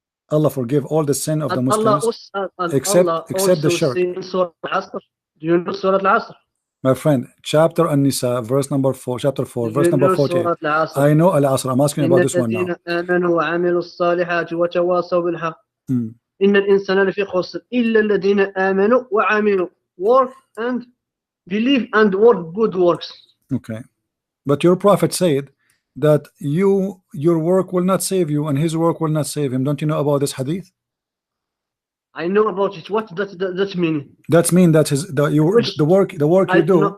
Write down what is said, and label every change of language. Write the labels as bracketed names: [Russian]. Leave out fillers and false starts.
[English] Allah forgive all the sin of the Muslims except the shirk. Do you know Surah Al-Asr? My friend, chapter An-Nisa, verse number 4, chapter 4, verse number 48. I know Al-Asr. I'm asking about this one now. [Arabic] إن الإنسان لفي خسر إلا الذين آمنوا وعملوا [English] work and believe and work good works. Okay, but your prophet said that your work will not save you and his work will not save him. Don't you know about this hadith? I know about it. What that mean? That mean that the work you do.